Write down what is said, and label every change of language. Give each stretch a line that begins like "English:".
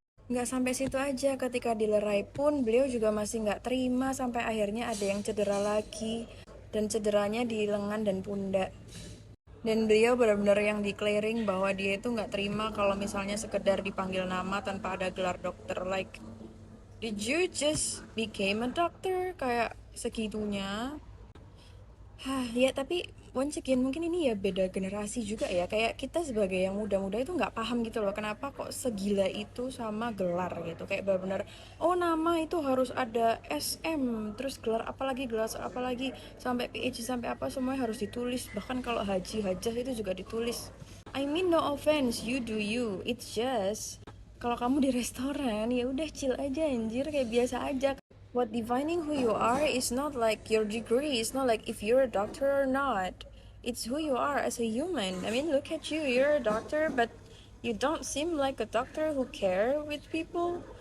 Indonesian: Nggak sampai situ aja, ketika dilerai pun beliau juga masih nggak terima, sampai akhirnya ada yang cedera lagi, dan cederanya di lengan dan pundak. Dan beliau benar-benar yang declaring bahwa dia itu nggak terima kalau misalnya sekedar dipanggil nama tanpa ada gelar dokter.
English: Like, did you just became a doctor?
Indonesian: Kayak segitunya. Ya tapi
English: once again
Indonesian: mungkin ini ya beda generasi juga ya. Kayak kita sebagai yang muda-muda itu nggak paham gitu loh, kenapa kok segila itu sama gelar gitu. Kayak benar-benar, oh nama itu harus ada SM, terus gelar apalagi sampai PhD sampai apa semuanya harus ditulis. Bahkan kalau haji hajah itu juga ditulis.
English: I mean no offense, you do you. It's just
Indonesian: kalau kamu di restoran ya udah chill aja anjir, kayak biasa aja.
English: What defining who you are is not like your degree, it's not like if you're a doctor or not. It's who you are as a human. I mean, look at you, you're a doctor, but you don't seem like a doctor who care with people.